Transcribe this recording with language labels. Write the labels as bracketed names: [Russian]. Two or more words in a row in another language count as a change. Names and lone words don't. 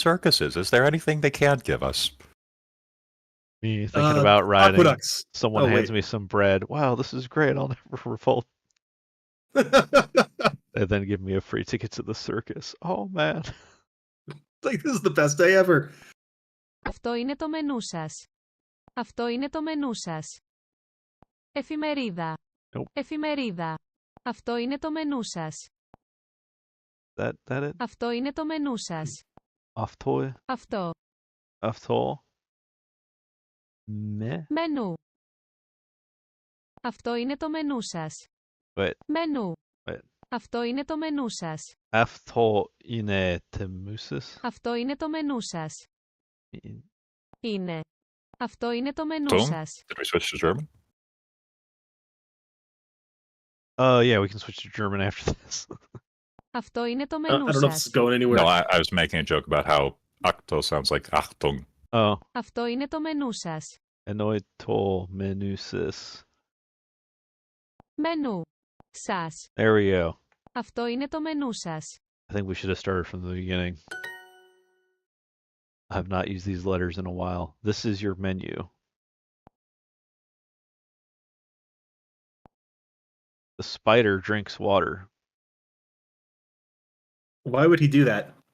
[English] Is there anything they can't give us? Me thinking about riding. Aqueducts. Someone Oh, hands wait. me some bread. Wow, this is great. I'll never revolt. And then give me a free ticket to the circus. Oh, man. Like, this is the best day ever. [Greek] Αυτό είναι το μενού σας. Αυτό είναι το μενού σας. Εφημερίδα. [English] Nope. [Greek] Εφημερίδα. Αυτό είναι το μενού σας. [English] That it? [Greek] Αυτό είναι το μενού σας. Αυτό. Αυτό. Αυτό. Me. Μενού. Αυτό είναι το μενού σας. [English] Wait. [Greek] Μενού. [English] Wait. [Greek] Αυτό είναι το μενού σας. Αυτό είναι temusis. Αυτό είναι το μενού σας. Είναι. Αυτό είναι το μενού [English] So, [Greek] σας. [English] did we switch to German? Yeah, we can switch to German after this. [Greek] Αυτό είναι το [English] I [Greek] μενού [English] don't know if this is [Greek] σας. [English] going anywhere. No, I was making a joke about how Akto sounds like Achtung. Oh, [Greek] Αυτό είναι το μενού σας. Είναι το μενού σας. Μενού. Σας. [English] There we go. [Greek] Αυτό είναι το μενού σας. [English] I think we should have started from the beginning. I have not used these letters in a while. This is your menu. The spider drinks water. Why would he do that?